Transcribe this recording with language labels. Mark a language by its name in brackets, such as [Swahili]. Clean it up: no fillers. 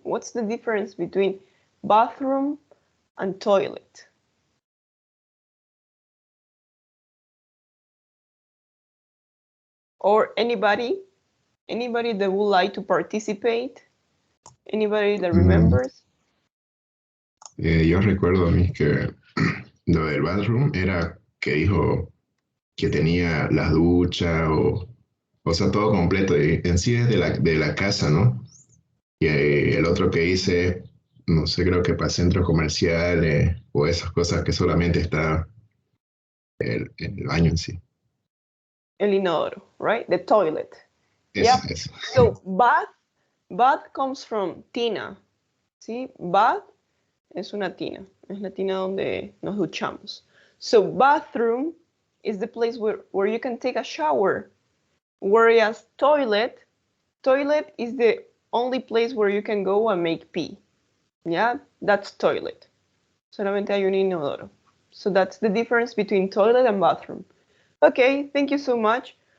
[English] What's the difference between bathroom and toilet? Or anybody that would like to participate? Anybody that remembers? [Spanish] Yo recuerdo a mí que lo del bathroom era que dijo que tenía la ducha o sea, todo completo. Y en sí es de la casa, ¿no? Y el otro que hice, no sé, creo que para centros comerciales o esas cosas que solamente está el baño en sí. El inodoro, [English] right? The toilet. [Spanish] Eso, [English] Yeah. [Spanish] eso. [English] So bath comes from tina. ¿Sí? [Spanish] Bath es una tina. Es la tina donde nos duchamos. [English] So bathroom is the place where you can take a shower. Whereas toilet is the only place where you can go and make pee. Yeah, that's toilet. [Spanish] Solamente hay un inodoro. [English] So that's the difference between toilet and bathroom. Okay, thank you so much.